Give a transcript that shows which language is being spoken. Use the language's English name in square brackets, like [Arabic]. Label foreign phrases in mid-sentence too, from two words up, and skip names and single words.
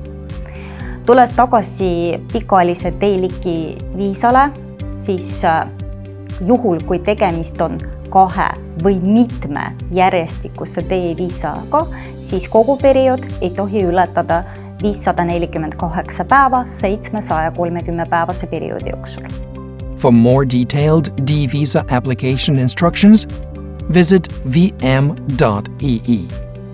[Estonian] Tulles tagasi pikaajalise D-liki viisale, siis juhul, kui tegemist on 2 või mitme järjestikuse D-viisaga, siis kogu periood ei tohi ületada 548 päeva 730 päevase perioodi jooksul. [English] For more detailed D-visa application instructions, visit vm.ee.